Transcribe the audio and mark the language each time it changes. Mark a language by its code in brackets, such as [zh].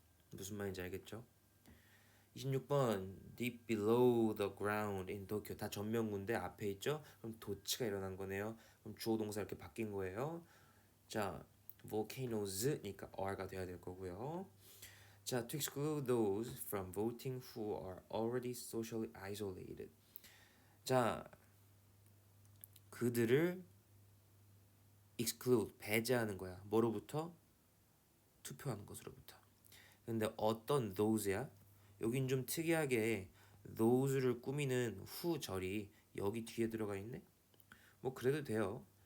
[ko] 무슨 말인지 알겠죠? [en] 26번 Deep below the ground in Tokyo. [ko] 다 전명구인데 앞에 있죠? 그럼 도치가 일어난 거네요. 그럼 주어 동사 이렇게 바뀐 거예요. 자, volcanos니까 are가 돼야 될 거고요. [en] 자, to exclude those from voting who are already socially isolated. [ko] 자, 그들을 exclude, 배제하는 거야. 뭐로부터? 투표하는 것으로부터. 근데 어떤 those야? 여긴 좀 특이하게 those를 꾸미는 who절이 여기 뒤에 들어가 있네? 뭐 그래도 돼요.